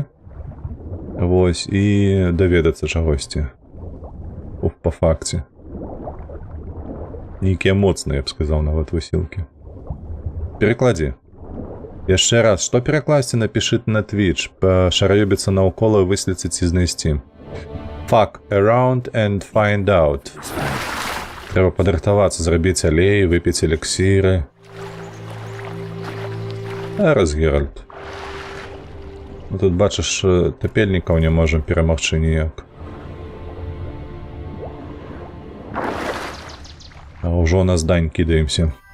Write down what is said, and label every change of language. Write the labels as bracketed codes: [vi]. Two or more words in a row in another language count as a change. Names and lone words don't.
[be] Вось, і даведацца чагосьці. Па факце. Нейкія моцныя, я б сказаў, нават высілкі. Перакладзі. Яшчэ раз, што перакласці, напішыць на Twitch, пашараёбіцца наўкола, выследзіць і знайсці. [en] Fuck around and find out. [be] Трэба падрыхтавацца, зрабіць алей, выпіць эліксіры. Раз, Геральт. Ну, тут, бачыш, тапельнікаў не можам перамагчы ніяк. А ўжо на здань кідаемся.